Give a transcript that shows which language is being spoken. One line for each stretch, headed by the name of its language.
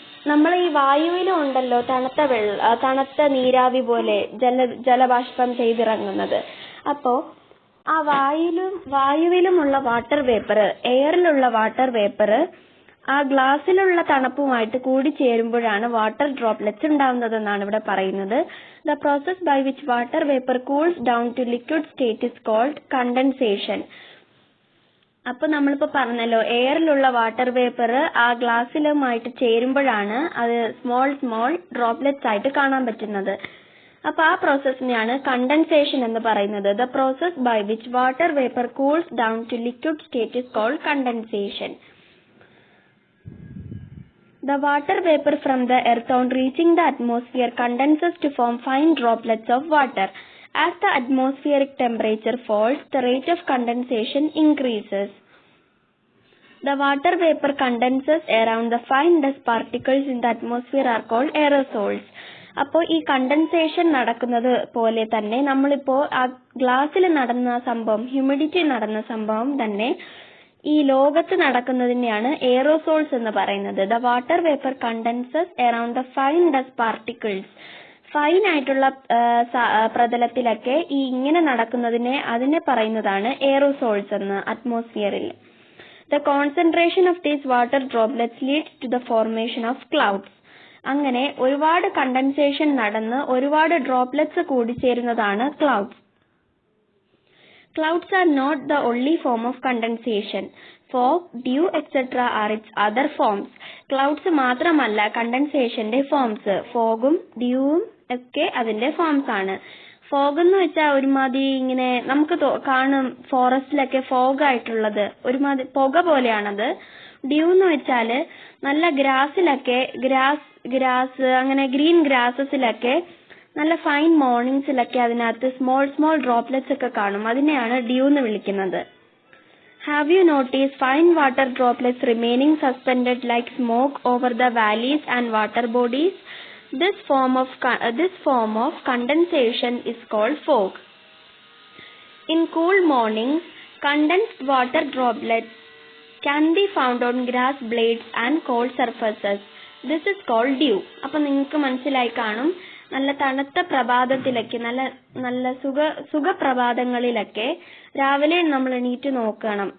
Malayalam: നമ്മൾ ഈ വായുവിലും ഉണ്ടല്ലോ തണുത്ത നീരാവി പോലെ ജലബാഷ്പം ചെയ്തിറങ്ങുന്നത്. അപ്പോ ആ വായുവിലുമുള്ള വാട്ടർ വേപ്പർ, എയറിലുള്ള വാട്ടർ വേപ്പർ ആ ഗ്ലാസ്സിലുള്ള തണുപ്പുമായിട്ട് കൂടിച്ചേരുമ്പോഴാണ് വാട്ടർ ഡ്രോപ്ലെറ്റ്സ് ഉണ്ടാവുന്നതെന്നാണ് ഇവിടെ പറയുന്നത്.
English: The process by which water vapor cools down to liquid state is called condensation.
Malayalam: അപ്പൊ നമ്മളിപ്പോ പറഞ്ഞല്ലോ, എയറിലുള്ള വാട്ടർ വേപ്പർ ആ ഗ്ലാസ്സിലുമായിട്ട് ചേരുമ്പോഴാണ് അത് സ്മോൾ ഡ്രോപ്ലെറ്റ്സ് ആയിട്ട് കാണാൻ പറ്റുന്നത്. അപ്പൊ ആ പ്രോസസ്സിനെയാണ് കണ്ടൻസേഷൻ എന്ന് പറയുന്നത്.
English: The process by which water vapor cools down to liquid state is called condensation. The water vapor from the earth on reaching the atmosphere condenses to form fine droplets of water. As the atmospheric temperature falls, the rate of condensation increases. The water vapor condenses around the fine dust particles in the atmosphere are called aerosols.
Malayalam: അപ്പോൾ ഈ condensation നടക്കുന്നത് പോലെ തന്നെ നമ്മളിപ്പോ ആ ഗ്ലാസ്സിൽ നടന്ന സംഭവം, ഹ്യൂമിഡിറ്റി നടന്ന സംഭവം തന്നെ ഈ ലോകത്ത് നടക്കുന്നതിനെയാണ് എയറോസോൾസ് എന്ന് പറയുന്നത്.
English: The water vapour condenses around the fine dust particles.
Malayalam: Fine ആയിട്ടുള്ള പ്രതലത്തിലൊക്കെ ഈ ഇങ്ങനെ നടക്കുന്നതിനെ അതിനെ പറയുന്നതാണ് എയറോസോൾസ് എന്ന് അറ്റ്മോസ്ഫിയറിൽ.
English: The concentration of these water droplets leads to the formation of clouds.
Malayalam: അങ്ങനെ ഒരുപാട് കണ്ടൻസേഷൻ നടന്ന് ഒരുപാട് droplets കൂടിച്ചേരുന്നതാണ് clouds.
English: Clouds are not the only form of condensation. Fog, dew, etc. are its other forms.
Malayalam: Clouds മാത്രമല്ല കണ്ടൻസേഷന്റെ forms. ഫോഗും ഡ്യൂവും ഒക്കെ അതിന്റെ forms ആണ്. Fog എന്ന് വെച്ചാൽ ഒരുമാതിരി ഇങ്ങനെ നമുക്ക് കാണും ഫോറസ്റ്റിലൊക്കെ ഫോഗ് ആയിട്ടുള്ളത്, ഒരുമാതിരി പുക പോലെയാണത്. ഡ്യൂ എന്ന് വെച്ചാല് നല്ല ഗ്രാസിലൊക്കെ ഗ്രാസ് അങ്ങനെ ഗ്രീൻ ഗ്രാസസിലൊക്കെ നല്ല ഫൈൻ മോർണിംഗ്സിലൊക്കെ അതിനകത്ത് സ്മോൾ ഡ്രോപ്ലെറ്റ്സ് ഒക്കെ കാണും. അതിനെയാണ് ഡ്യൂ എന്ന് വിളിക്കുന്നത്.
English: Have you noticed fine water droplets remaining suspended like smoke over the valleys and water bodies? This form of condensation is called fog. In cool mornings, condensed water droplets can be found on grass blades and cold surfaces. This is called dew.
Malayalam: അപ്പോൾ നിങ്ങൾക്ക് മനസ്സിലായി കാണും, നല്ല തണുത്ത പ്രഭാതത്തിലൊക്കെ നല്ല സുഖപ്രഭാതങ്ങളിലൊക്കെ രാവിലെ നമ്മൾ എണീറ്റ് നോക്കണം.